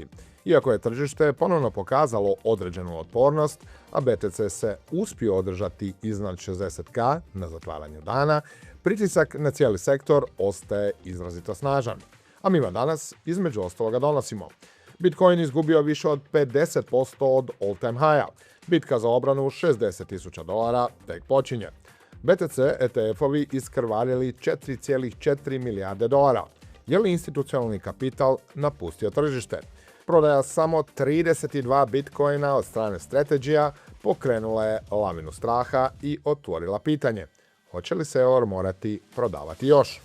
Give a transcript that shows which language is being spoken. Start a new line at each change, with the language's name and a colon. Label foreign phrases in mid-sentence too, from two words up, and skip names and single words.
Croatian: Iako je tržište ponovno pokazalo određenu otpornost, a BTC se uspio održati iznad 60k na zatvaranju dana, pritisak na cijeli sektor ostaje izrazito snažan. A mi vam danas između ostaloga donosimo: Bitcoin izgubio više od 50% od
English: all-time high-
Croatian: a. Bitka za obranu $60.000 tek počinje. BTC ETF-ovi iskrvarili $4,4 milijarde. Je li institucionalni kapital napustio tržište? Prodaja samo 32 Bitcoina od strane Strategija pokrenula je lavinu straha i otvorila pitanje: hoće li se EOR morati prodavati još?